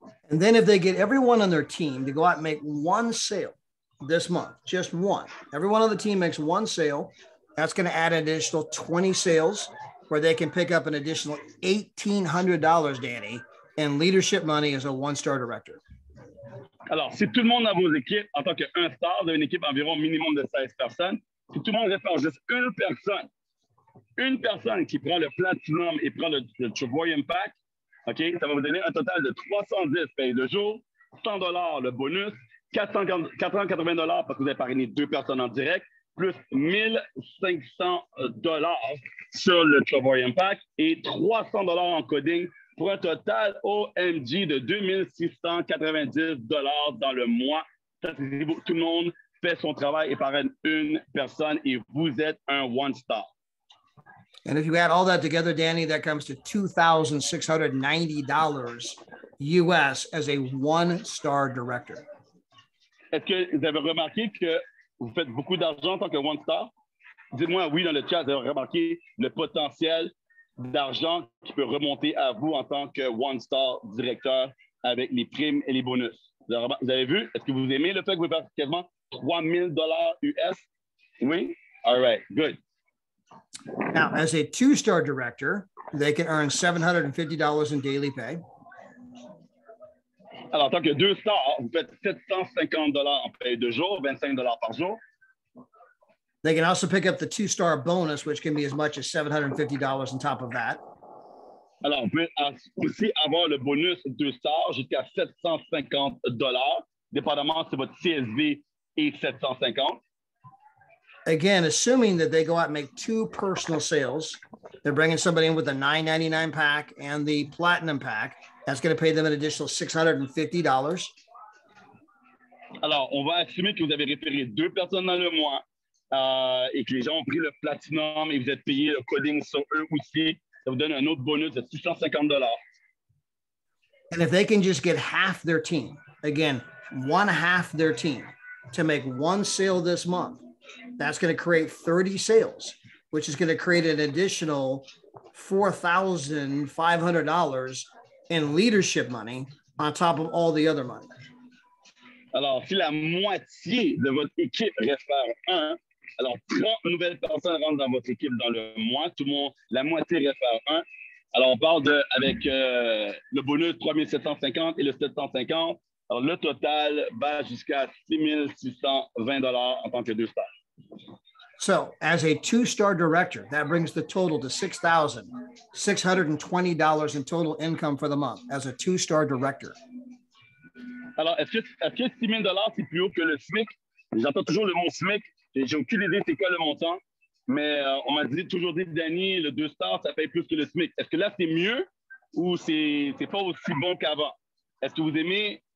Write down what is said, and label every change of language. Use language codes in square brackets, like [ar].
[en] And then if they get everyone on their team to go out and make 1 sale this month, just 1, everyone on the team makes 1 sale, that's going to add an additional 20 sales where they can pick up an additional $1,800, Danny, and leadership money as a one-star director. [fr] Alors, si tout le monde dans vos équipes, en tant qu'un star, vous avez une équipe environ minimum de 16 personnes, si tout le monde réfère juste une personne qui prend le Platinum et prend le Travoy Pack, OK, ça va vous donner un total de 310 payes de jour, $100 le bonus, $480 parce que vous avez parrainé 2 personnes en direct, plus $1,500 sur le Travoy Pack et $300 en coding pour un total OMG de $2,690 dans le mois. Ça, c'est tout le monde fait son travail et parraine une personne et vous êtes un one-star. [en] And if you add all that together, Danny, that comes to $2,690 US as a one-star director. [fr] Est-ce que vous avez remarqué que vous faites beaucoup d'argent en tant que one-star? Dites-moi oui dans le chat, vous avez remarqué le potentiel d'argent qui peut remonter à vous en tant que one-star directeur avec les primes et les bonus. Vous avez vu? Est-ce que vous aimez le fait que vous faites quasiment $3,000 US? [en] Oui? All right, good. Now, as a 2-star director, they can earn $750 in daily pay. [fr] Alors, en tant que 2 stars, vous faites $750 en paye de jour, $25 par jour. [en] They can also pick up the 2-star bonus, which can be as much as $750 on top of that. [fr] Alors, on peut aussi avoir le bonus 2 stars jusqu'à $750, dépendamment si votre CSV est 750. [en] Again, assuming that they go out and make 2 personal sales, they're bringing somebody in with a $9.99 pack and the Platinum Pack. That's going to pay them an additional $650. [fr] Alors, on va assumer que vous avez référé 2 personnes dans le mois et que les gens ont pris le Platinum et vous êtes payé le coding sur eux aussi. Ça vous donne un autre bonus de $650. [en] And if they can just get half their team, again, 1/2 their team to make 1 sale this month, that's going to create 30 sales, which is going to create an additional $4,500 in leadership money on top of all the other money. [fr] Alors, si la moitié de votre équipe réfère 1, alors 30 nouvelles personnes rentrent dans votre équipe dans le mois, tout le monde, la moitié réfère 1. Alors, on parle avec le bonus 3,750 et le 750. Alors, le total va jusqu'à $6,620 en tant que 2 stars. [en] So, as a 2-star director, that brings the total to $6,620 in total income for the month as a 2-star director. [fr] Alors, est-ce que $6,000 c'est plus haut que le SMIC? J'entends toujours le mot SMIC. J'ai aucune idée c'est quoi le montant, mais on m'a toujours dit, Danny, le 2 stars, ça paye plus que le SMIC. Est-ce que là, c'est mieux ou c'est pas aussi bon qu'avant? Est-ce que vous aimez